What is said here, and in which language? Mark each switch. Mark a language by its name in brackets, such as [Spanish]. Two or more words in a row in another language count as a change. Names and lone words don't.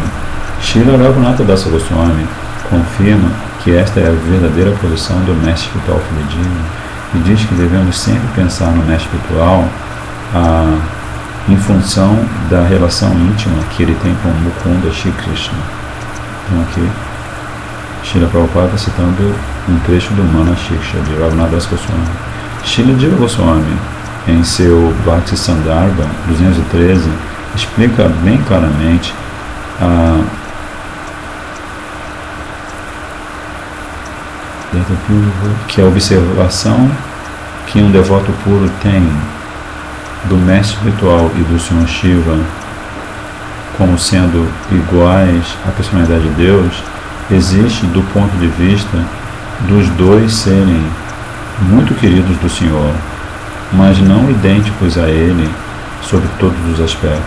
[Portuguese] Srila Raghunatha Dasa Goswami confirma que esta é a verdadeira posição do mestre espiritual fidedigno e diz que devemos sempre pensar no mestre espiritual em função da relação íntima que ele tem com Mukunda Shri Krishna. Então aqui Srila Prabhupada citando um trecho do Mana Shiksha de Raghunatha Dasa Goswami. Srila Jiva Goswami, em seu Bhakti Sandarbha 213, explica bem claramente que a observação que um devoto puro tem do mestre espiritual e do Senhor Shiva como sendo iguais à personalidade de Deus existe do ponto de vista dos dois serem muito queridos do Senhor, mas não idênticos a Ele sob todos os aspectos.